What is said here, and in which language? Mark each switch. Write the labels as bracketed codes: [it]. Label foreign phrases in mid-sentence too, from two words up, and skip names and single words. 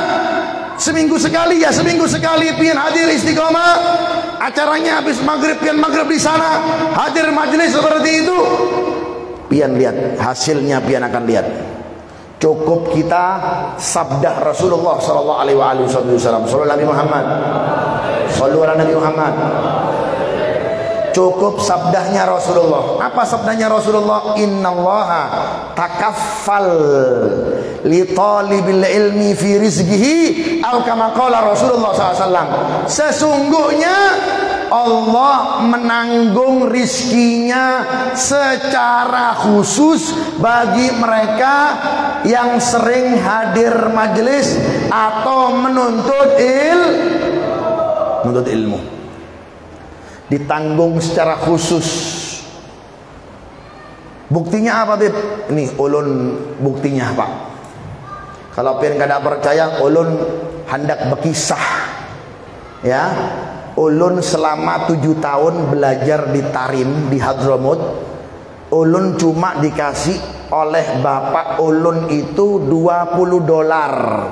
[bjn] Seminggu sekali ya, seminggu sekali pian hadir istiqomah. Acaranya habis maghrib, pian maghrib di sana, hadir majelis seperti itu. Pian lihat hasilnya, pian akan lihat. Cukup kita sabda Rasulullah [ar] صلى الله عليه وسلم. صلى الله نبي محمد. صلى الله على نبي محمد. [bjn] Cukup sabdanya Rasulullah. Apa sabdanya Rasulullah? [ar] إن الله تكفل لطالب العلم في رزقه atau كما قال رسول الله ﷺ. [id] Sesungguhnya Allah menanggung rizkinya secara khusus bagi mereka yang sering hadir majelis atau menuntut ilmu. Ditanggung secara khusus. Buktinya apa, Bib? [bjn] Ini ulun buktinya, Pak. Kalau pian kada percaya, ulun hendak berkisah. Ya, ulun selama 7 tahun belajar di Tarim di Hadramut. Ulun cuma dikasih oleh bapak ulun itu $20.